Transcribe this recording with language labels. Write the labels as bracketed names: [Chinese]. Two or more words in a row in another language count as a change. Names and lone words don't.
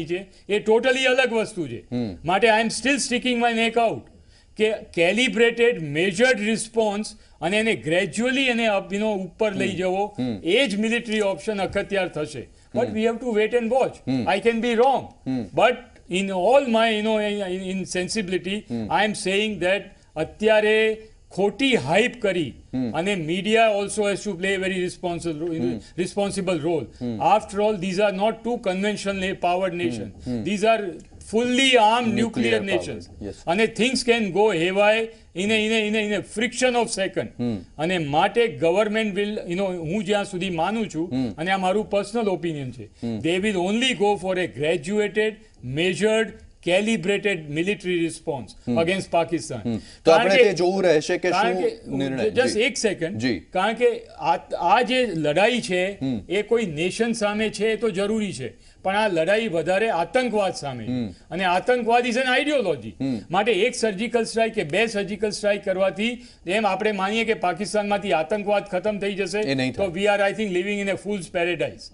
[Gujarati] છે એ ટોટલી અલગ વસ્તુ છે માટે [English] I am still sticking my neck out કે calibrated measured response [Gujarati] અને એને ગ્રેજ્યુઅલી એને ઉપર લઈ જવો એ જ મિલિટરી ઓપ્શન અખત્યાર થશે [English] but we have to wait and watch I can be wrong but in all my in sensibility I am saying that [Gujarati] અત્યારે ખોટી હાઇપ કરી અને [English] media also has to play very responsible role. after all these are not two conventional powered nation, these are fully armed nuclear nations. Yes. અને things can go haywire in a friction of second. [Gujarati] અને માટે [English] government will [Gujarati] હું જ્યાં સુધી માનું છું અને આ મારું [English] personal opinion [Gujarati] છે, [English] they will only go for a graduated, measured, calibrated military response against Pakistan. [Gujarati] તો આપણે તે જોવું રહેશે કે શું નિર્ણય. જસ્ટ એક સેકન્ડ, કારણ કે આ જે લડાઈ છે એ કોઈ નેશન સામે છે એ તો જરૂરી છે, પણ આ લડાઈ વધારે આતંકવાદ સામે, અને આતંકવાદ [English] is an ideology. [Gujarati] માટે એક [English] surgical strike [Gujarati] કે બે [English] surgical strike [Gujarati] કરવાથી એમ આપણે માનીએ કે પાકિસ્તાનમાંથી આતંકવાદ ખતમ થઈ જશે તો [English] we are I think living in a fool's paradise.